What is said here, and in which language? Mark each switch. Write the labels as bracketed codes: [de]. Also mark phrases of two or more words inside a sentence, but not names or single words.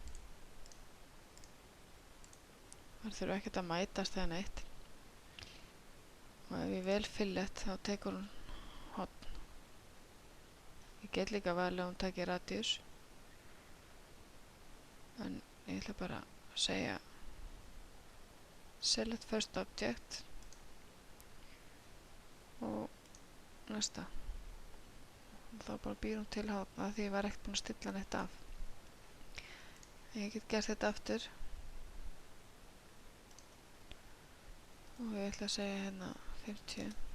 [is] Það þurfa ekkert að mætast eða neitt. Og ef ég vel fillet þá tekur hún horn. Ég get líka valið að hún taki radius. En ég ætla bara að segja [en] select first object [is] og næsta. Og þá bara býr hún til horn af því ég var ekkert búin að stilla neitt af. En ég get gert þetta aftur. Og ég ætla að segja hérna 50.